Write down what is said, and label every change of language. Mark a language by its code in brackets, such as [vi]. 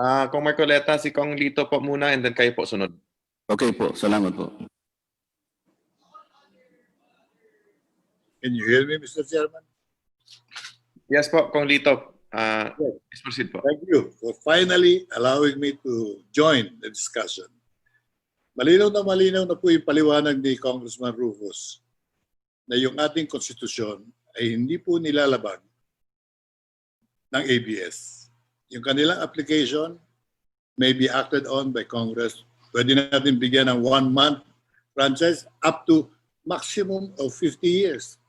[tl] Kong Marcoleta, si Kong Lito po muna and then kayo po sunod. Okay po, salamat po. [en] Can you hear me, Mr. Chairman? Yes po, Kong Lito. Please proceed po. Thank you for finally allowing me to join the discussion. [tl] Malinaw na po yung paliwanag ni Congressman Rufus na yung ating konstitusyon ay hindi po nilalabag ng ABS. Yung kanilang [en] application may be acted on by Congress. [tl] Pwede natin bigyan ng [en] 1 month franchise up to maximum of 50 years.